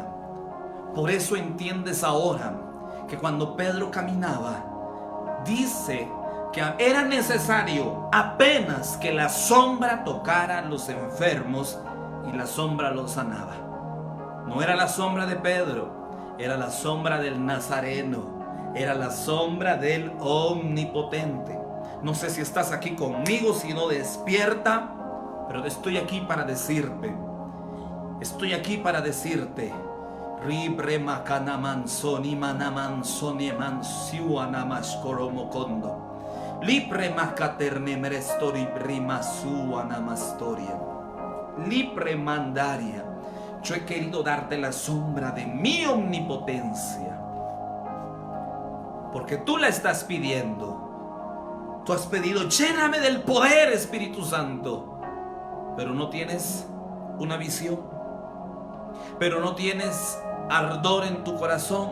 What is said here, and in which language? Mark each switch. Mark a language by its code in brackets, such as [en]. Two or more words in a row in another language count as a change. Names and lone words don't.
[es] Por eso entiendes ahora que cuando Pedro caminaba, dice que era necesario apenas que la sombra tocara a los enfermos y la sombra los sanaba. No era la sombra de Pedro, era la sombra del Nazareno, era la sombra del Omnipotente. No sé si estás aquí conmigo, si no despierta, pero estoy aquí para decirte. Ribre makanamanzoni manamansoni mansiuanamashkoromokondo. Lipre makaterne merestori brimasuanamastoria. Lipre mandaria. Yo he querido darte la sombra de mi omnipotencia, porque tú la estás pidiendo. Tú has pedido, lléname del poder, Espíritu Santo. Pero no tienes una visión. Pero no tienes ardor en tu corazón.